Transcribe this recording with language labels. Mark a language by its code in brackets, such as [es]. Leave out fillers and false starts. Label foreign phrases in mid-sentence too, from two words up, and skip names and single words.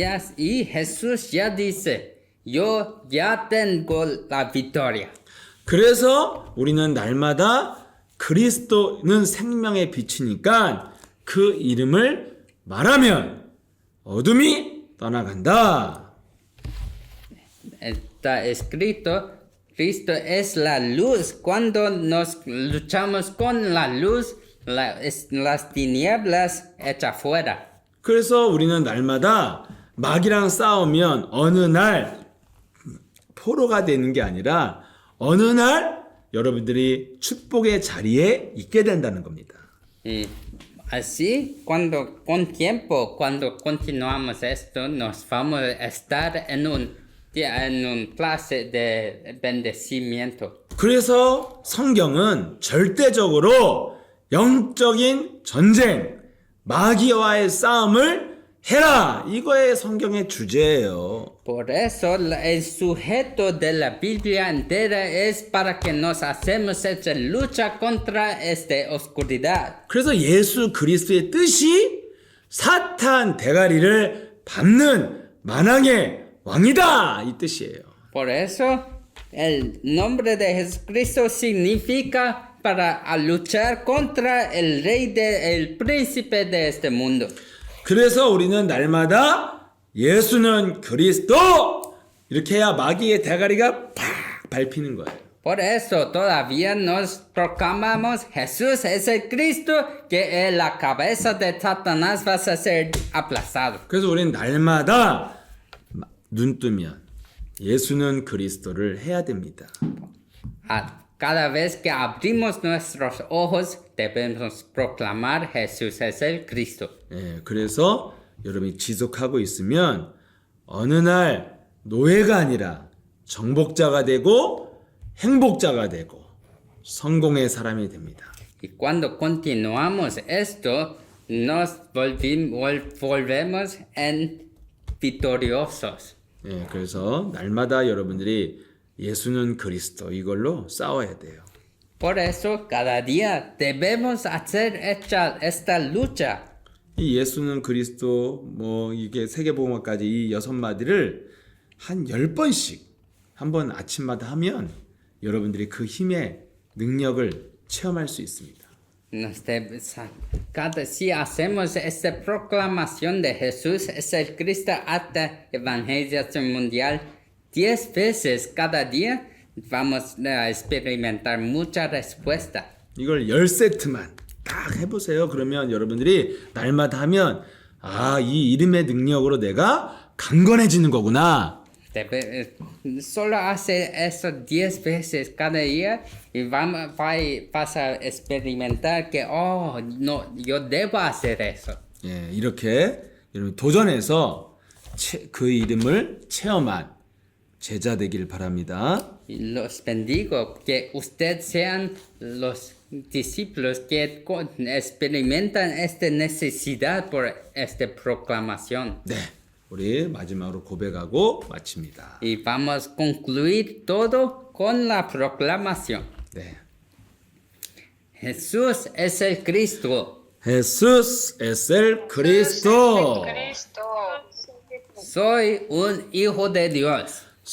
[es] Y Jesús ya dice, yo ya tengo la victoria. [ko] 그래서 우리는 날마다 그리스도는 생명의 빛이니까 그 이름을 말하면 어둠이 떠나간다. [es] Está escrito, Cristo es la luz. Cuando nos luchamos con la luz, las tinieblas echan fuera. [ko] 그래서 우리는 날마다 마귀랑 싸우면 어느 날 포로가 되는 게 아니라 어느 날 여러분들이 축복의 자리에 있게 된다는 겁니다. [es] Y así, con tiempo, cuando continuamos esto, nos vamos a estar en un clase de bendecimiento. [ko] 그래서 성경은 절대적으로 영적인 전쟁, 마귀와의 싸움을 해라. 이거의 성경의 주제예요. [es] Por eso el sujeto de la Biblia entera es para que nos hacemos esta lucha contra esta oscuridad. [ko] 그래서 예수 그리스도의 뜻이 사탄 대가리를 밟는 만왕의 왕이다. 이 뜻이에요. [es] Por eso el nombre de Jesucristo significa para luchar contra el rey el príncipe de este mundo. [ko] 그래서 우리는 날마다 예수는 그리스도 이렇게 해야 마귀의 대가리가 팍 밟히는 거예요. [es] Por eso todavía nos proclamamos Jesús es el Cristo que la cabeza de Satanás va a ser aplastado. [ko] 그래서 우리는 날마다 눈 뜨면 예수는 그리스도를 해야 됩니다. [es] Cada vez que abrimos nuestros ojos debemos proclamar Jesús es el Cristo. [ko] 예, 그래서 여러분이 지속하고 있으면 어느 날 노예가 아니라 정복자가 되고 행복자가 되고 성공의 사람이 됩니다. [es] Y cuando continuamos esto, nos volvemos en victoriosos. [ko] 예, 그래서 날마다 여러분들이 예수는 그리스도 이걸로 싸워야 돼요. [es] Por eso, cada día debemos hacer esta lucha. [ko] 이 예수는 그리스도 뭐 이게 세계복음화까지 이 6마디를 한 10번씩 한번 아침마다 하면 여러분들이 그 힘의 능력을 체험할 수 있습니다. [es] Si hacemos esta proclamación de Jesús es el Cristo hasta evangelización mundial 10 veces cada día, vamos a experimentar mucha respuesta. [ko] 이걸 10세트만 딱 해보세요. 그러면 여러분들이 날마다 하면 아, 이 이름의 능력으로 내가 강건해지는 거구나. [es] Solo hace eso 10 veces cada día y vas a experimentar que, oh, no, yo debo hacer eso. [ko] 예, 이렇게 여러분 도전해서 그 이름을 체험한 제자 되길 바랍니다. [es] Y los bendigo, que ustedes sean los discípulos que experimentan esta necesidad por esta proclamación. [ko] 네, 우리 마지막으로 고백하고 마칩니다. [es] Y vamos a concluir todo con la proclamación. [ko] 네, [es] Jesús es el Cristo. Jesús es el Cristo. Cristo. Soy un hijo de Dios.